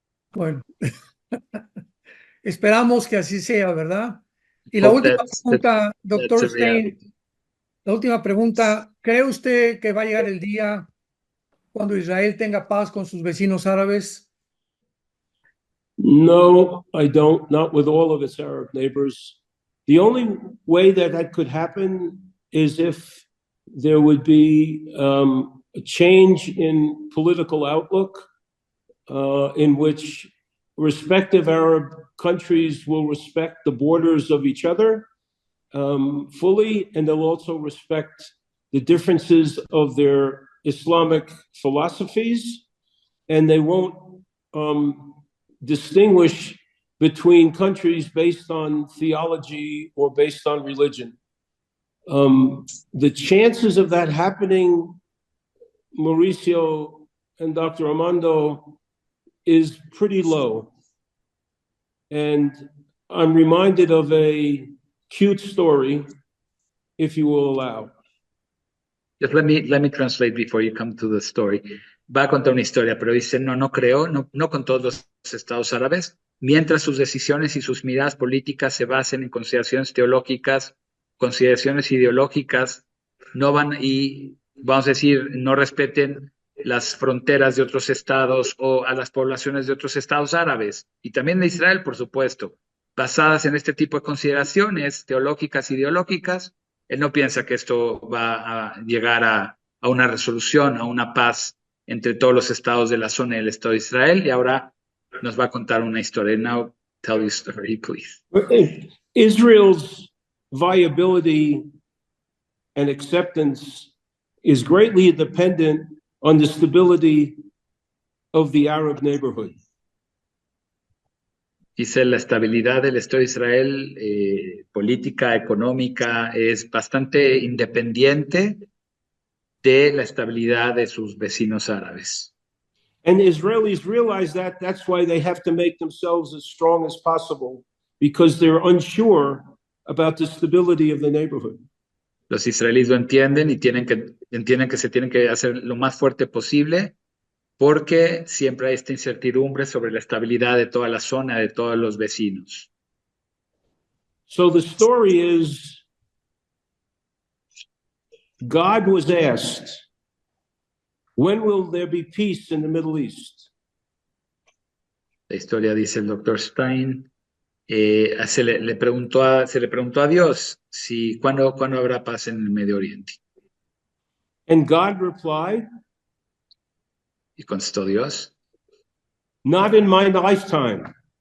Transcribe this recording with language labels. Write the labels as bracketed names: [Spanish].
[Spanish] Bueno, esperamos que así sea, ¿verdad? Y la última pregunta, doctor Stein, la última pregunta, ¿cree usted que va a llegar el día cuando Israel tenga paz con sus vecinos árabes? [English] No, I don't, not with all of its Arab neighbors. The only way that that could happen is if there would be a change in political outlook in which respective Arab countries will respect the borders of each other fully, and they'll also respect the differences of their Islamic philosophies, and they won't distinguish between countries based on theology or based on religion. The chances of that happening, Mauricio and Dr. Armando, is pretty low. And I'm reminded of a cute story, if you will allow. Just let me translate before you come to the story. [Spanish] Va a contar una historia, pero dice, no creo, no con todos los estados árabes, mientras sus decisiones y sus miradas políticas se basen en consideraciones teológicas, consideraciones ideológicas, no van y, vamos a decir, no respeten las fronteras de otros estados o a las poblaciones de otros estados árabes, y también de Israel, por supuesto, basadas en este tipo de consideraciones teológicas, ideológicas. Él no piensa que esto va a llegar a una resolución, a una paz entre todos los estados de la zona del Estado de Israel, y ahora nos va a contar una historia. [English] Now, tell your story, please. Israel's viability and acceptance is greatly dependent on the stability of the Arab neighborhood. [Spanish] Dice, la estabilidad del Estado de Israel, política, económica, es bastante independiente de la estabilidad de sus vecinos árabes. [English] And the Israelis realize that. That's why they have to make themselves as strong as possible, because they're unsure about the stability of the neighborhood. [Spanish] Los israelíes lo entienden y entienden que se tienen que hacer lo más fuerte posible, porque siempre hay esta incertidumbre sobre la estabilidad de toda la zona, de todos los vecinos. [English] So the story is, God was asked, when will there be peace in the Middle East? [Spanish] La historia, dice el doctor Stein, se le preguntó a Dios cuándo habrá paz en el Medio Oriente. [English] And God replied, [Spanish] Y contestó Dios, [English] not in my lifetime.